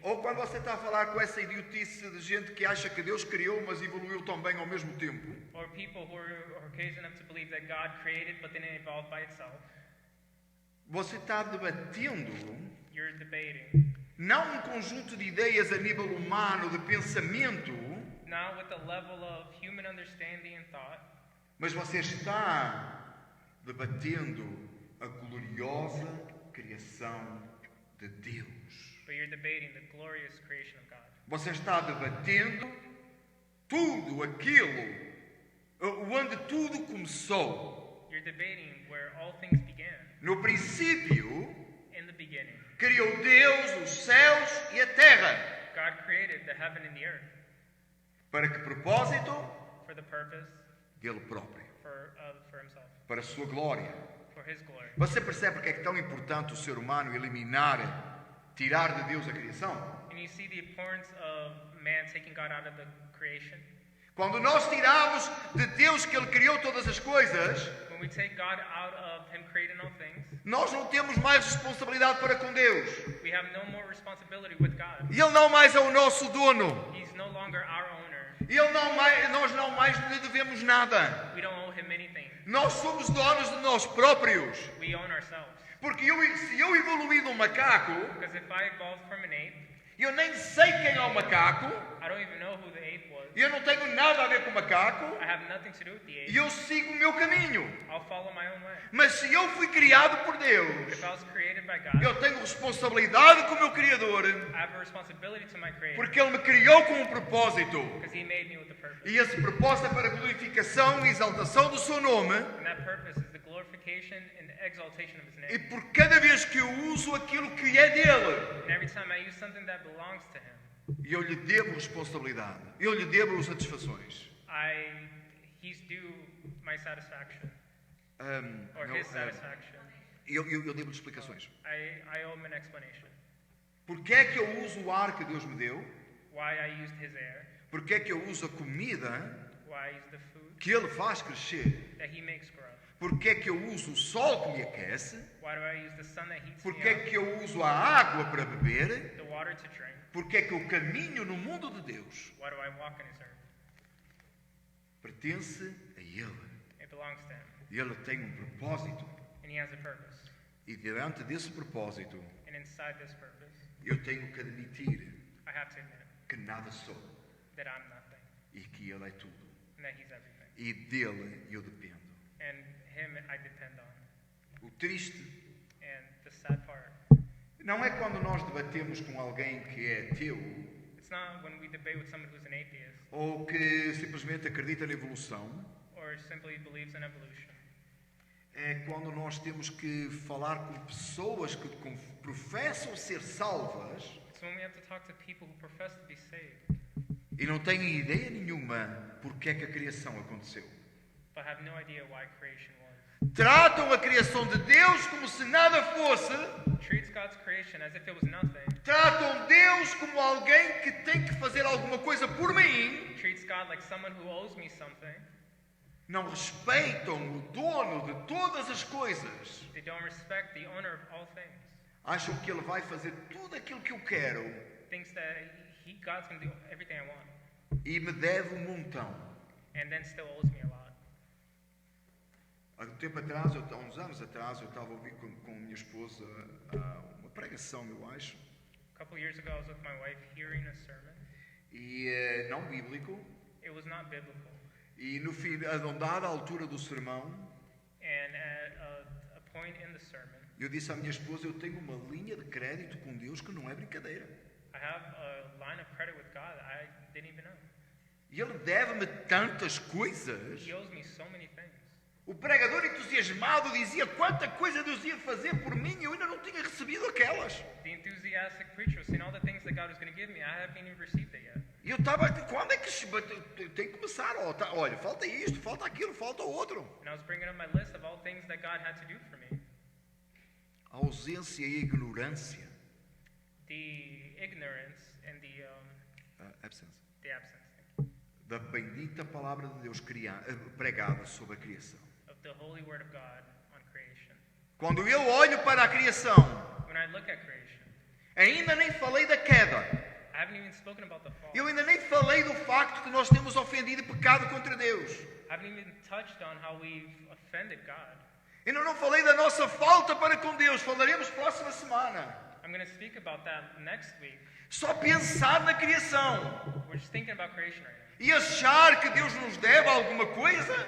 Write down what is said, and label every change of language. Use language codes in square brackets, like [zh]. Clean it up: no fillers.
[pt] ou quando você está a falar com essa idiotice de gente que acha que Deus criou, mas evoluiu também ao mesmo tempo, [en] or people who are crazy enough to believe that God created but then it evolved by itself, [pt] você está debatendo [en] you're debating [pt] não um conjunto de ideias a nível humano, de pensamento, [en] not with the level of human understanding and thought, [pt] mas você está debatendo a gloriosa criação de Deus. [en] but you're debating the glorious creation of God. [pt] Você está debatendo tudo aquilo onde tudo começou. [en] You're debating where all things began. [pt] No princípio, [en] In the beginning, [pt] criou Deus os céus e a terra. [en] God created the heaven and the earth. [pt] Para que propósito? [en] For the purpose, [pt] Dele próprio. [en] for Himself, [pt] Para a sua glória. [en] for His glory. [pt] Você percebe porque é que é tão importante o ser humano tirar de Deus a criação? [en] And you see the importance of man taking God out of the creation. [pt] Quando nós tiramos de Deus que Ele criou todas as coisas, [en] When we take God out of Him creating all things, [pt] nós não temos mais responsabilidade para com Deus. [en] we have no more responsibility with God. [pt] E Ele não mais é o nosso dono. [en] He's no longer our owner. [pt] Nós não mais lhe devemos nada. [en] We don't owe Him anything. [pt] Nós somos donos de nós próprios. [en] We own ourselves. [pt] Porque se eu evoluir de um macaco, [en] Because if I evolved from an ape, [pt] eu nem sei quem é o macaco, [en] I don't even know who the ape was. [pt] eu não tenho nada a ver com o macaco, [en] I have nothing to do with the [pt] e [en] ape. [pt] eu sigo o meu caminho. [en] I'll follow my own way. [pt] Mas se eu fui criado por Deus, [en] If I was created by God, [pt] eu tenho responsabilidade com o meu Criador, [en] I have a responsibility to my Creator [pt] porque Ele me criou com um propósito. [en] because He made me with a purpose. [pt] E esse propósito é para a glorificação e exaltação do seu nome. [en] And that purpose is the glorification and exaltation of His [pt] E [en] name. [pt] por cada vez que eu uso aquilo que é dele, [en] And every time I use something that belongs to Him, [pt] eu lhe devo responsabilidade. Eu lhe devo satisfações. [en] He's due my satisfaction or [pt] Não, [en] His satisfaction. [pt] eu devo explicações. [en] I owe Him an explanation. [pt] Porque é que eu uso o ar que Deus me deu? [en] Why I used His air, [pt] Porque é que eu uso a comida [en] why I used the food [pt] que Ele faz crescer? [en] that He makes grow. [pt] Porque é que eu uso o sol que me aquece? [en] Why do I use the sun that heats [pt] Porque [en] me [pt] é [en] up, [pt] que eu uso a água para beber? [en] the water to drink? [pt] Porque é que eu caminho no mundo de Deus? [en] Why do I walk in His earth? [pt] Pertence a Ele. [en] It belongs to Him, [pt] E Ele tem um propósito. [en] and He has a purpose. [pt] E diante desse propósito, [en] And inside this purpose, [pt] eu tenho que admitir [en] I have to admit [pt] que nada sou [en] that I'm nothing [pt] e que Ele é tudo. [en] and that He's everything. [pt] E dele eu dependo. [en] And Him I depend on. [pt] O triste [en] And the sad part, [pt] não é quando nós debatemos com alguém que é ateu [en] it's not when we debate with someone who's an atheist [pt] ou que simplesmente acredita na evolução. [en] or simply believes in evolution. [pt] É quando nós temos que falar com pessoas que professam ser salvas [en] It's when we have to talk to people who profess to be saved [pt] e não têm ideia nenhuma porque é que a criação aconteceu. [en] but have no idea why creation was. [pt] Tratam a criação de Deus como se nada fosse. [en] Treats God's creation as if it was nothing. [pt] Tratam Deus como alguém que tem que fazer alguma coisa por mim. [en] Treats God like someone who owes me something. [pt] Não respeitam o dono de todas as coisas. [en] They don't respect the owner of all things. [pt] Acham que Ele vai fazer tudo aquilo que eu quero [en] Thinks that God's going to do everything I want. [pt] e me deve um montão. [en] And then still owes me a lot. [pt] Há um tempo atrás, há uns anos atrás, eu estava a ouvir com a minha esposa uma pregação, eu acho. [en] couple years ago, I was with my wife hearing a sermon. [pt] E não bíblico. [en] It was not biblical. [pt] E no fim, a dada altura do sermão, [en] And at a point in the sermon, [pt] eu disse à minha esposa, eu tenho uma linha de crédito com Deus que não é brincadeira. [en] I have a line of credit with God that I didn't even know. [pt] E Ele deve-me tantas coisas. [en] He owes me so many things. [pt] O pregador entusiasmado dizia quanta coisa Deus ia fazer por mim e eu ainda não tinha recebido aquelas. [en] The enthusiastic preacher was saying all the things that God was going to give me. I haven't even received it yet. [pt] E eu estava, quando é que tem que começar? Olha, falta isto, falta aquilo, falta outro. [en] And I was bringing up my list of all things that God had to do for me. [pt] A ausência e a ignorância. [en] The ignorance and the Absence. absence [pt] Da bendita palavra de Deus pregada sobre a criação. [en] of the holy word of God on creation. [pt] Quando eu olho para a criação, [en] When I look at creation, [pt] ainda nem falei da queda. [en] I haven't even spoken about the fall. [pt] Eu ainda nem falei do facto que nós temos ofendido e pecado contra Deus. [en] I haven't even touched on how we've offended God. [pt] Ainda não falei da nossa falta para com Deus. Falaremos próxima semana. [en] I'm going to speak about that next week. [pt] Só pensar na criação [en] We're just thinking about creation right now. [pt] e achar que Deus nos deve alguma coisa,